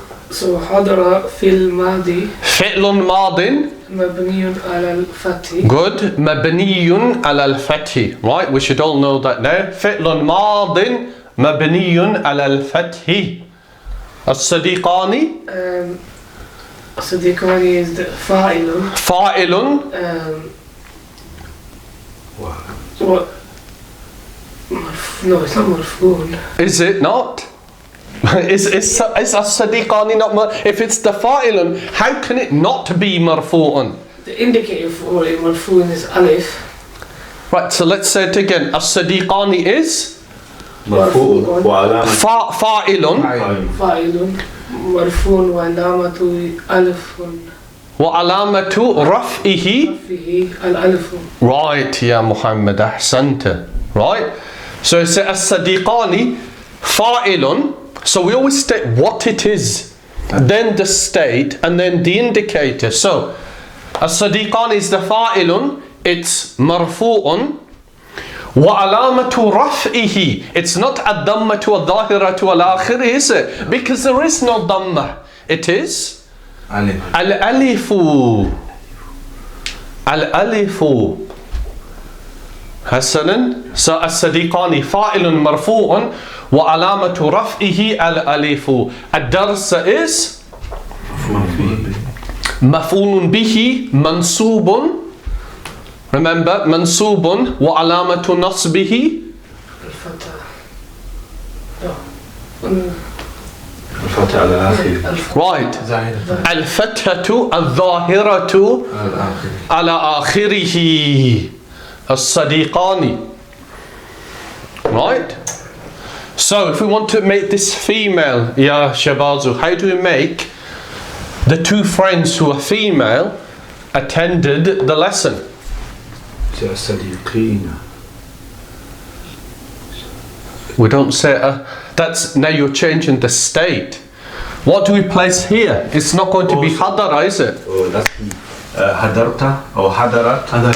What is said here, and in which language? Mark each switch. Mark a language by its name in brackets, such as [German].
[Arabic] So حضر في الماضي فعل ماض مبني على الفتح. good مبني على الفتح. [English] Right, we should all know that now. [Arabic] فعل ماض مبني على الفتح. الصديقان [English] الصديقان is the فاعل. [Arabic] فاعل [English] What? No, it's not مرفوع. is it not? is الصديقان not if it's the fa'ilun, how can it not be marfu'un? The indicator for a مرفوع is ألف. Right, so let's say it again. الصديقان is [Arabic] مرفوع وعلامة فاعل فاعل مرفوع وعلامة ألف وعلامة رفعه فيه الألف. right يا محمد أحسنت. [English] Right, so it's الصديقان فاعل. So we always state what it is, then the state, and then the indicator. So الصديقان is the فاعل, it's مرفوع. [Arabic] وعلامة رفعه, [English] it's not [Arabic] الضمة الظاهرة والآخر, [English] is it? Because there is no ضمة. It is الألف. [Arabic] الألف. حسنا. So الصديقان فاعل مرفوع وعلامة رفعه الألف. الدرس is مفعول به منصوب. Remember, منصوب وعلامة نصبه الفتح. الفتح على آخر. [English] right. [Arabic] الفتحة الظاهرة على آخره. الصديقان. Right? [English] So if we want to make this female, Ya Shabazu, how do we make the two friends who are female attended the lesson? [Arabic] الصديقين. [English] We don't say, that's, now you're changing the state. What do we place here? It's not going to be hadara, is it? Oh, that's [Arabic] حضرت أو حضرت.